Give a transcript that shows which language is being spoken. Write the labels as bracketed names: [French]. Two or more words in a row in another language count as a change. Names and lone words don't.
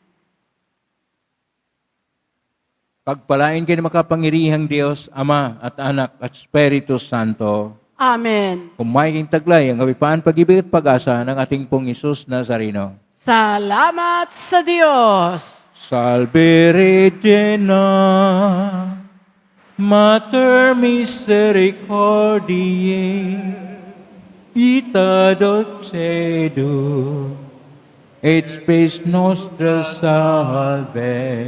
[Filipino] Pagpalain kayo ng makapangyarihang Diyos, Ama at Anak at Espiritu Santo. Amen. Kumain taglay ang kapipaan, pag-ibig at pag-asa ng ating pong Hesus Nazareno. Salamat sa Diyos. [Latin] Salve Regina, Mater Misericordiae, Vita Dulcedo, et spes nostra salve.